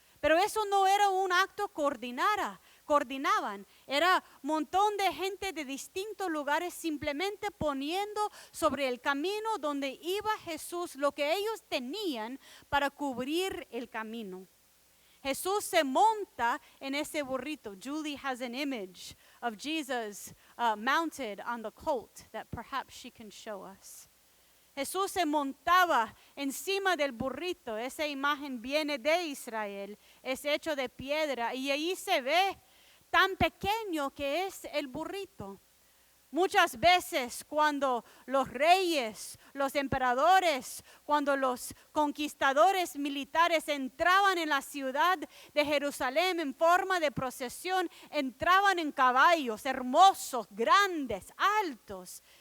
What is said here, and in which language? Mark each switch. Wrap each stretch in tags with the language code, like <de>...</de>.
<es>Pero eso no era un acto coordinaban. Era un montón de gente de distintos lugares simplemente poniendo sobre el camino donde iba Jesús lo que ellos tenían para cubrir el camino. Jesús se monta en ese burrito.</es> <en>Julie has an image of Jesus mounted on the colt that perhaps she can show us.</en> <es>Jesús se montaba encima del burrito. Esa imagen viene de Israel. Es hecho de piedra y ahí se ve tan pequeño que es el burrito. Muchas veces cuando los reyes, los emperadores, cuando los conquistadores militares entraban en la ciudad de Jerusalén en forma de procesión, entraban en caballos hermosos, grandes, altos.</es>